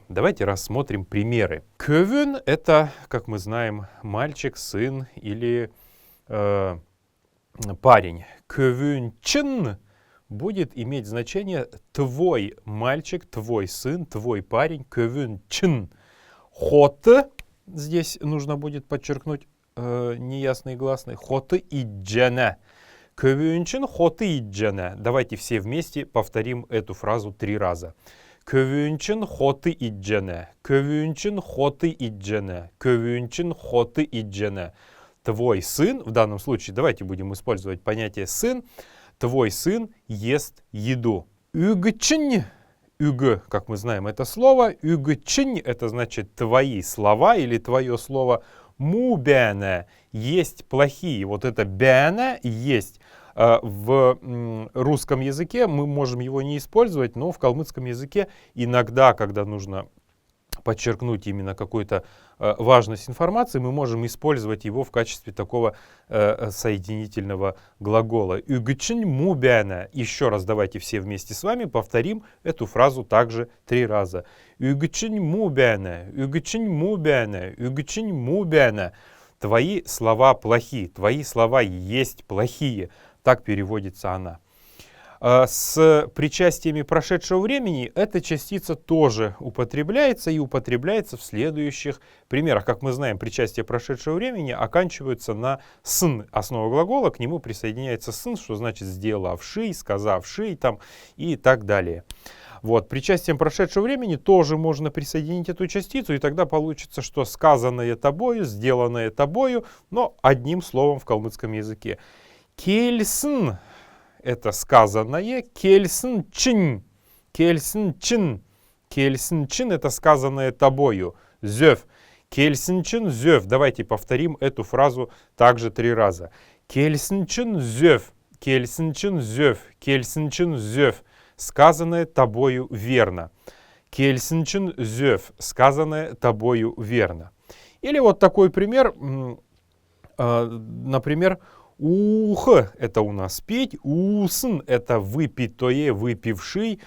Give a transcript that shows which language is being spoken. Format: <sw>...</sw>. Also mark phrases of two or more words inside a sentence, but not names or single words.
<ru>Давайте рассмотрим примеры. «Көвүн» — это, как мы знаем, мальчик, сын или парень. «Көвүн-чин» будет иметь значение «твой мальчик», «твой сын», «твой парень».</ru> <xal>«Көвүн-чин».</xal> <ru>«Хоты» здесь нужно будет подчеркнуть неясный гласный.</ru> <xal>«Хоты иджене». «Көвүнчин хоты иджене».</xal> <ru>Давайте все вместе повторим эту фразу 3 раза.</ru> <xal>«Көвүнчин хоты иджене». «Көвүнчин хоты иджене». «Көвүнчин хоты иджене».</xal> <ru>Твой сын, в данном случае давайте будем использовать понятие «сын». Твой сын ест еду. «Үгчин». «Үг», как мы знаем это слово. «Үгчин» — это значит твои слова или твое слово.</ru> <xal>«Му бяне»</xal> <ru>— есть плохие. Вот это «бяне» — есть. В русском языке мы можем его не использовать, но в калмыцком языке иногда, когда нужно подчеркнуть именно какую-то важность информации, мы можем использовать его в качестве такого соединительного глагола.</ru> <xal>«Үгчин му бяне».</xal> <ru>Еще раз давайте все вместе с вами повторим эту фразу также 3 раза.</ru> <xal>«Үгчин му бяне». «Үгчин му бяне». «Үгчин му бяне».</xal> <ru>Твои слова плохие, твои слова есть плохие. Так переводится она. С причастиями прошедшего времени эта частица тоже употребляется и употребляется в следующих примерах. Как мы знаем, причастия прошедшего времени оканчиваются на «сын». Основа глагола, к нему присоединяется «сын», что значит «сделавший», «сказавший» там, и так далее. Вот, причастием прошедшего времени тоже можно присоединить эту частицу, и тогда получится, что сказанное тобою, сделанное тобою, но одним словом в калмыцком языке. «Кельсын» — это сказанное,</ru> <xal>«кельсын чин». «Кельсын чин». «Кельсын чин» —</xal> <ru>это сказанное тобою.</ru> <xal>«Зёв». «Кельсын чин зёв».</xal> <ru>Давайте повторим эту фразу также 3 раза.</ru> <xal>«Кельсын чин зёв». «Кельсын чин зёв». «Кельсын чин зёв».</xal> <ru>Сказанное тобою верно.</ru> <xal>«Кельсинчин зёв».</xal> <ru>Сказанное тобою верно. Или вот такой пример. Например, «ух» — это у нас петь, «усн» — это выпитое, выпивший.</ru>